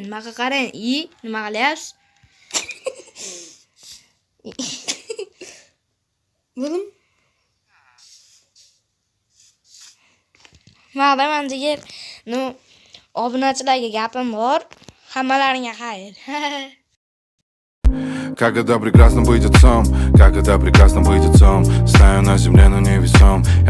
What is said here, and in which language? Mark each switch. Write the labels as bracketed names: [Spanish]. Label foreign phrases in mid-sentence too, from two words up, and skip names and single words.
[Uzbek] Nima qilyapsiz? Bo'lim? Maqdaman jigar. No, obunachilarga gapim bor. Hammalaringga xayr. [Russian] Как это прекрасно быть отцом, как это прекрасно быть отцом. Стою на земле, но невесом.